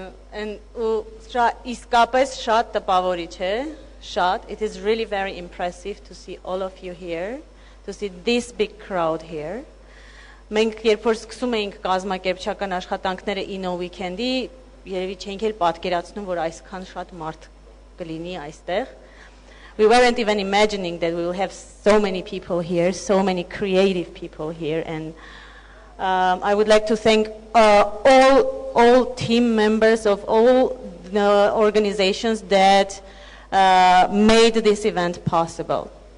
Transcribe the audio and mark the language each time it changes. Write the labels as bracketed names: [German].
[Armenian] And իսկապես շատ տպավորիչ է, շատ. [English] It is really very impressive to see all of you here, to see this big crowd here. [Armenian] Մենք երբ որ սկսում էինք կազմակերպչական աշխատանքները Inno Weekend-ի, երևի չենք էլ պատկերացնում, որ այսքան շատ մարդ կլինի այստեղ. [English] We weren't even imagining that we will have so many people here, so many creative people here, and I would like to thank all team members of all the organizations that made this event possible.